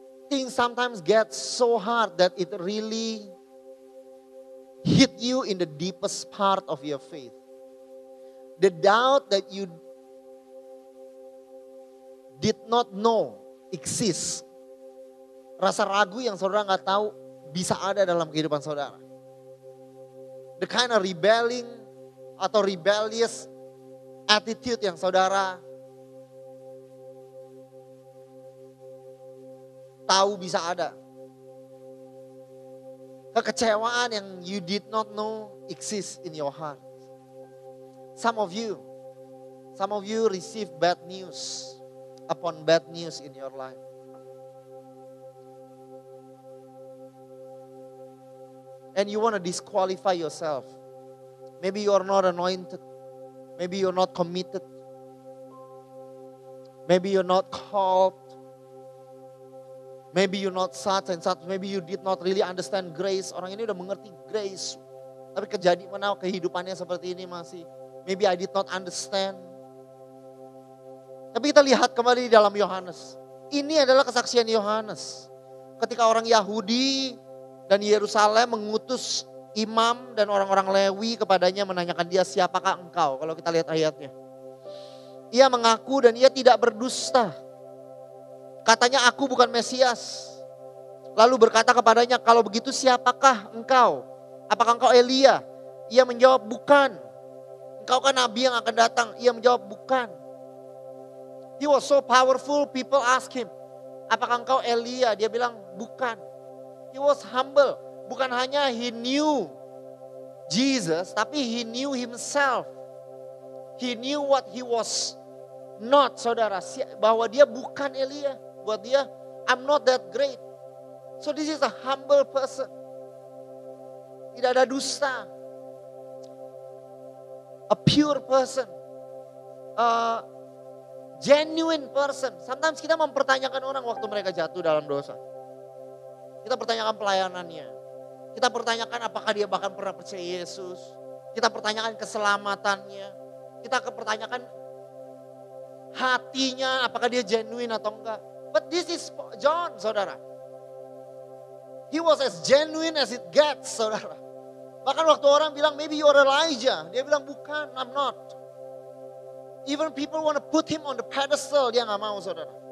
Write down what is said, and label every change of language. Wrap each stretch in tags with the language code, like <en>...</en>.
<en>Things sometimes get so hard that it really hit you in the deepest part of your faith. The doubt that you did not know exists.</en> <id>Rasa ragu yang saudara nggak tahu bisa ada dalam kehidupan saudara.</id> <en>The kind of rebelling atau rebellious attitude</en> <id>yang saudara tahu bisa ada. Kekecewaan yang</id> <en>you did not know exists in your heart. Some of you receive bad news upon bad news in your life. And you want to disqualify yourself. Maybe you are not anointed. Maybe you're not committed. Maybe you're not called. Maybe you're not such and such. Maybe you did not really understand grace.</en> <id>Orang ini udah mengerti grace. Tapi kejadian kehidupannya seperti ini masih.</id> <en>Maybe I did not understand.</en> <id>Tapi kita lihat kembali di dalam Yohanes. Ini adalah kesaksian Yohanes. Ketika orang Yahudi dan Yerusalem mengutus imam dan orang-orang Lewi kepadanya menanyakan dia, siapakah engkau? Kalau kita lihat ayatnya. Ia mengaku dan ia tidak berdusta. Katanya, aku bukan Mesias. Lalu berkata kepadanya, kalau begitu siapakah engkau? Apakah engkau Elia? Ia menjawab, bukan. Engkau kan nabi yang akan datang. Ia menjawab, bukan.</id> <en>He was so powerful, people ask him,</en> <id>apakah engkau Elia? Dia bilang, bukan.</id> <en>He was humble.</en> <id>Bukan hanya</id> <en>he knew Jesus, tapi he knew himself. He knew what he was not, saudara.</en> <id>Bahwa dia bukan Elia. Buat dia,</id> <en>I'm not that great. So this is a humble person.</en> <id>Tidak ada dusta.</id> <en>A pure person. A genuine person.</en> <id>Sometimes kita mempertanyakan orang waktu mereka jatuh dalam dosa. Kita pertanyakan pelayanannya. Kita pertanyakan apakah dia bahkan pernah percaya Yesus. Kita pertanyakan keselamatannya. Kita pertanyakan hatinya, apakah dia genuine atau enggak.</id> <en>But this is John, saudara. He was as genuine as it gets, saudara.</en> <id>Bahkan waktu orang bilang,</id> <en>maybe you're Elijah.</en> <id>Dia bilang, bukan,</id> <en>I'm not. Even people want to put him on the pedestal,</en> <id>dia gak mau,</id> <en>saudara.</en>